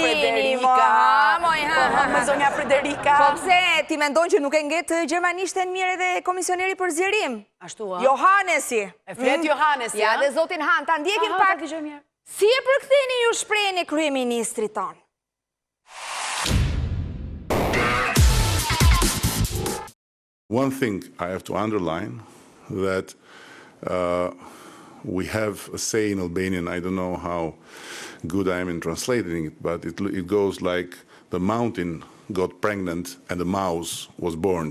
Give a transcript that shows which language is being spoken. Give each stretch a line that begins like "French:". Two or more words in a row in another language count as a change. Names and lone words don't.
Albanian: Federica. Me zonja Federica. Po pse ti mendon që nuk e ngjet gjermanishten mirë edhe komisioneri për zgjerim? Ashtu a? Johannesi. E flet Johannesi, Ja, dhe zotin Han, ta ndjekim Aha, pak. ta dëgjoj mirë. Si e përktheni ju shprehjen e kryeministrit ton?
English: One thing I have to underline that we have a say in Albanian. I don't know how good I am in translating it, but it goes like the mountain got pregnant and the mouse was born.